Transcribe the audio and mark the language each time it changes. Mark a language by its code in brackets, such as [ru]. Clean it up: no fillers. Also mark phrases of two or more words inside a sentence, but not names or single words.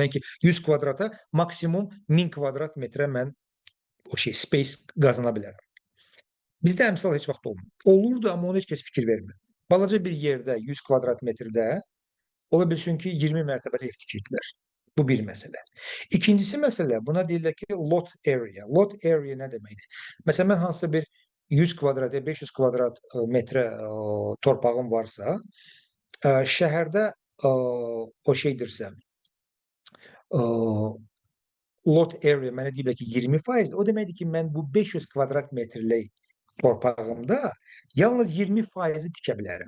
[az] Yəni ki, 100 kvadrata maksimum 1000 kvadrat metrə mən o space qazana bilərəm. Bizdə əmsal heç vaxt olmur. Olurdu, amma ona heç kəs fikir vermir. Balaca bir yerdə 100 kvadrat metrdə ola bilsin ki, 20 mərtəbəli ev tikirdilər. Bu bir məsələ. İkincisi məsələ, buna deyirlər ki, [en] lot area. Lot area [az] nə deməkdir? Məsələn, mən hansısa bir 100 kvadrat, 500 kvadrat metrə torpağım varsa, şəhərdə o şeydirsə, [en] lot area [az] mənə deyirlər ki, 20%, o deməkdir ki, mən bu 500 kvadrat metrlik torpağımda yalnız 20%-i tikə bilərəm.